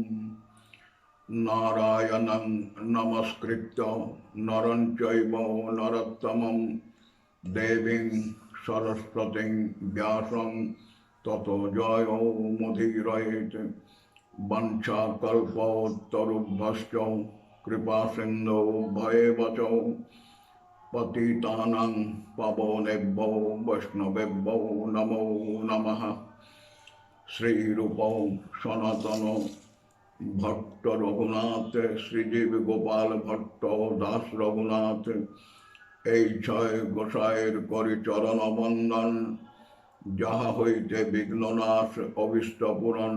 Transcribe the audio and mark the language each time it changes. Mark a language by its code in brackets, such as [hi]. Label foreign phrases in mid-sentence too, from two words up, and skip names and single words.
[sa] নারায়ণং নমস্কৃত্য নরং চৈব নরোত্তমং দেবীং সরস্বতীং ব্যাসং ততো জয়ো মুদীরয়েৎ। বঞ্চাকল্পতরুভ্যশ্চ কৃপাসিন্ধো ভয়েব চ পতিতানাং পাবনেভ্যো বৈষ্ণবেভ্যো নমো নমঃ। [bn] শ্রীরূপ সনাতন ভট্ট রঘুনাথ শ্রীজীব গোপাল ভট্ট দাস রঘুনাথ এই ছয় গোসাইয়ের করি চরণ বন্দন। যাহা হইতে বিঘ্ননাশ অভীষ্ট পূরণ।